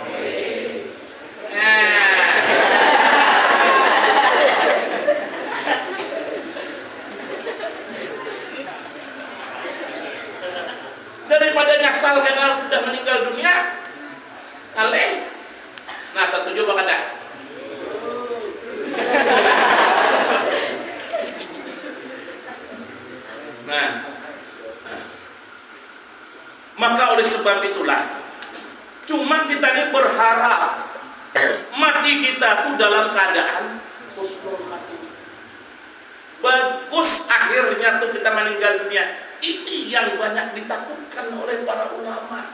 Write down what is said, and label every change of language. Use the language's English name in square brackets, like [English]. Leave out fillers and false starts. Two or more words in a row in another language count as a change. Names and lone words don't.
[Indonesian] Daripada nyasal karena sudah meninggal dunia, aleh. [Banjar] Nah, setuju apa kada? Nah, [Indonesian] maka oleh sebab itulah, cuma kita ini berharap mati kita tuh dalam keadaan [Arabic] husnul khatimah. [Indonesian] Bagus akhirnya tuh kita meninggal dunia. Ini yang banyak ditakutkan oleh para ulama.